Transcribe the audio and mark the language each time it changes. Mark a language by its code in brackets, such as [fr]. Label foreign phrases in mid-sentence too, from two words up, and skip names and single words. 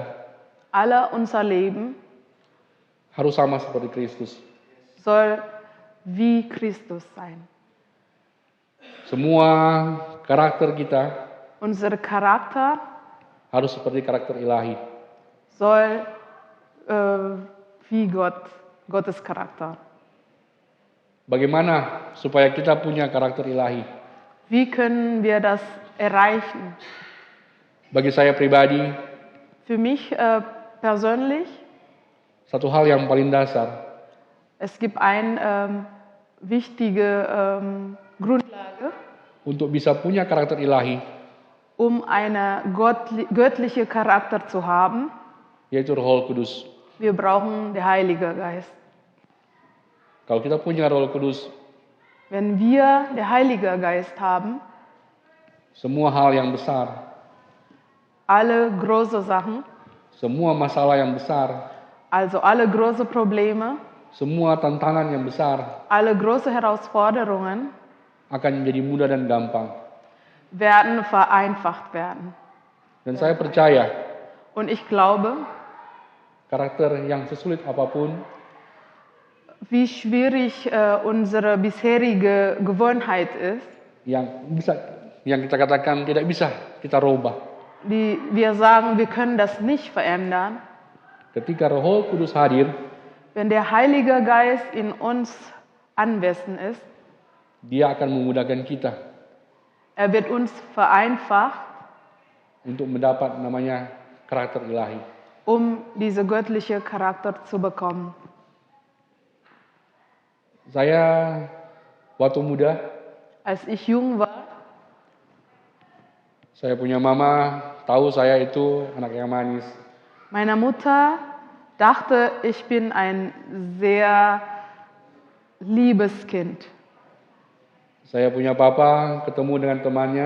[de] alle unser Leben [id] harus sama seperti Kristus. [de] soll wie Christus sein. [id] Semua karakter kita [de] Unser Charakter [id] harus seperti karakter ilahi. [de] soll wie Gottes Charakter. [id] Bagaimana supaya kita punya karakter ilahi? [de] Wie können wir das erreichen? [id] Bagi saya pribadi, [de] Für mich persönlich, [id] satu hal yang paling dasar, [de] es gibt eine wichtige Grundlage, [id] untuk bisa punya karakter ilahi, [de] eine göttliche Charakter zu haben. [id] yaitu Roh Kudus. [de] Wir brauchen den Heiligen Geist. [id] Kalau kita punya Roh Kudus, [de] Wenn wir den Heiligen Geist haben, [id] semua hal yang besar, [de] alle große Sachen, [id] semua masalah yang besar, [de] also alle große Probleme, [id] semua tantangan yang besar [de] alle große Herausforderungen [id] akan menjadi mudah dan gampang. [de] werden vereinfacht werden. [id] Dan saya percaya [de] Und ich glaube, [id] karakter yang sesulit apapun [de] wie schwierig unsere bisherige Gewohnheit ist, [id] yang kita katakan tidak bisa kita rubah. [de] wir sagen, wir können das nicht verändern. [id] Ketika Roh Kudus hadir, [de] Wenn der Heilige Geist in uns anwesend ist, [id] Dia akan memudahkan kita [de] er wird uns vereinfacht, [id] untuk mendapat namanya karakter ilahi. [de] diese göttliche Charakter zu bekommen. [id] Saya waktu muda, [de] Als ich jung war, [id] saya punya mama tahu saya itu anak yang manis. [de] meine Mutter dachte, ich bin ein sehr liebes Kind. [id] Saya punya papa ketemu dengan temannya,